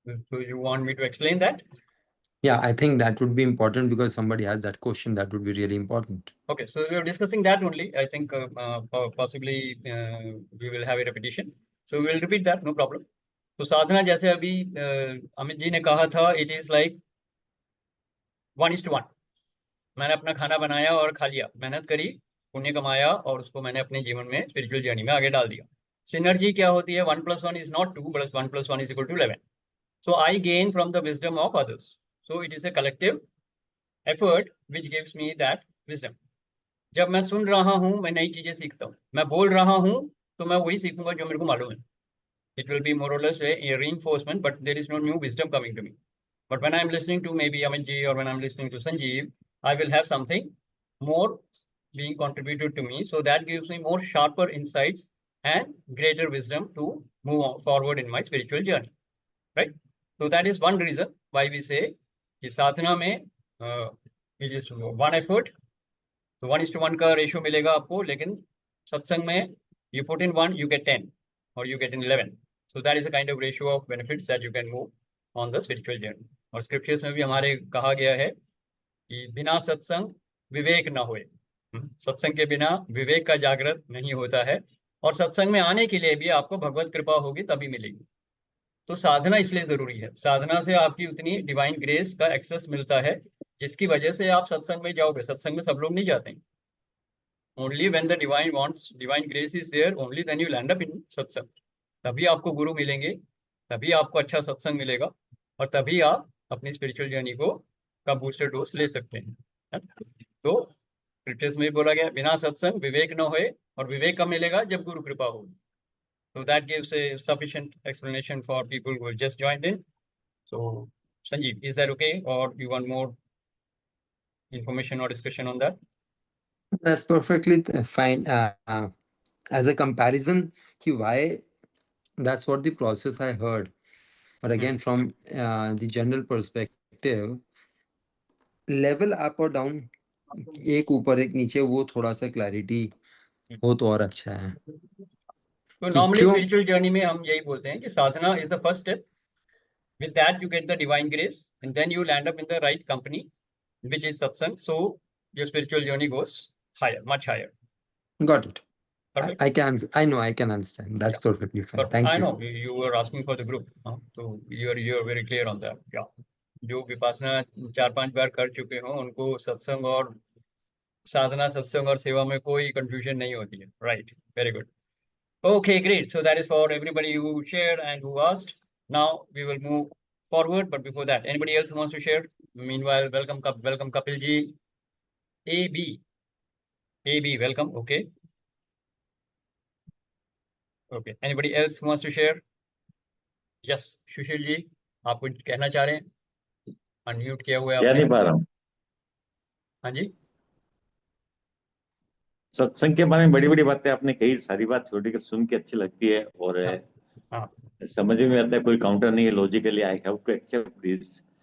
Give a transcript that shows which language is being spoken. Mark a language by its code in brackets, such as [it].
[en] So you want me to explain that? Yeah, I think that would be important because somebody has that question. That would be really important. Okay, so we are discussing that only. I think possibly we will have a repetition. So we will repeat that, no problem. [hi] तो साधना जैसे अभी अमित जी ने कहा था, [en] it is like 1:1. [hi] मैंने अपना खाना बनाया और खा लिया, मेहनत करी, पुण्य कमाया और उसको मैंने अपने जीवन में स्पिरिचुअल जर्नी में आगे डाल दिया. सिनर्जी क्या होती है? [en] 1 + 1 is not 2, but 1 + 1 is equal to 11. So I gain from the wisdom of others. So it is a collective effort which gives me that wisdom. [hi] जब मैं सुन रहा हूँ मैं नई चीजें सीखता हूँ, मैं बोल रहा हूँ तो मैं वही सीखूंगा जो मेरे को मालूम है. [en] It will be more or less a reinforcement, but there is no new wisdom coming to me. But when I'm listening to maybe Amit ji or when I'm listening to Sanjeev, I will have something more being contributed to me. So that gives me more sharper insights and greater wisdom to move forward in my spiritual journey. Right? So that is one reason why we say [hi] कि साधना में [en] it is one effort. [hi] तो 1:1 का ratio मिलेगा आपको, लेकिन सत्संग में [en] you put in 1, you get 10 or you get in 11. So that is a kind of ratio of benefits that you can move on the spiritual journey. [hi] और scriptures में भी हमारे कहा गया है कि बिना सत्संग विवेक न होए. सत्संग के बिना विवेक का जागृत नहीं होता है, और सत्संग में आने के लिए भी आपको भगवत कृपा होगी तभी मिलेगी. तो साधना इसलिए जरूरी है. साधना से आपकी उतनी डिवाइन ग्रेस का एक्सेस मिलता है जिसकी वजह से आप सत्संग में जाओगे. सत्संग में सब लोग नहीं जाते हैं. [en] Only when the divine grace is there, only then you will end up in satsang. [hi] तभी आपको गुरु मिलेंगे, तभी आपको अच्छा सत्संग मिलेगा, और तभी आप अपनी स्पिरिचुअल जर्नी का बूस्टर डोज ले सकते हैं. तो स्क्रिप्चर्स में बोला गया बिना सत्संग विवेक न होए, और विवेक कब मिलेगा? जब गुरु कृपा होगी. [en] So that gives a sufficient explanation for people who have just joined in. So Sanjeev, is that okay, or you want more information or discussion on that? That's perfectly fine. As a comparison, why, that's what the process I heard. But again, from the general perspective, level up or down, [hi] एक ऊपर एक नीचे, वो थोड़ा सा clarity हो तो और अच्छा है. तो नॉर्मली स्पिरिचुअल जर्नी में हम यही बोलते हैं कि साधना [en] Is the first step. With that you get the divine grace, and then you will end up in the right company, which is satsang. So your spiritual journey goes higher, much higher. Got it. Perfect. I know, I can understand. That's perfectly fine. But Thank I you. know you were asking for the group, so you're very clear on that. Yeah. [hi] जो विपासना 4-5 बार कर चुके हो उनको सत्संग और साधना, सत्संग और सेवा में कोई कंफ्यूजन नहीं होती है. [en] Right. Very good. Okay, great. So that is for everybody who shared and who asked. Now we will move forward, but before that, anybody else who wants to share? Meanwhile, welcome Kapil ji. AB, welcome. Okay. Okay. Anybody else who wants to share? [hi] Yes, Sushil ji, आप कुछ कहना चाह रहे हैं? Unmute किया हुआ है क्या आपने. नहीं पा रहा हूँ. हाँ जी. सत्संग के बारे में बड़ी बड़ी बातें आपने कही, सारी बात थोड़ी सुन के अच्छी लगती है और हाँ. समझ में आता है, कोई काउंटर नहीं है, [en] Logically I have to accept this.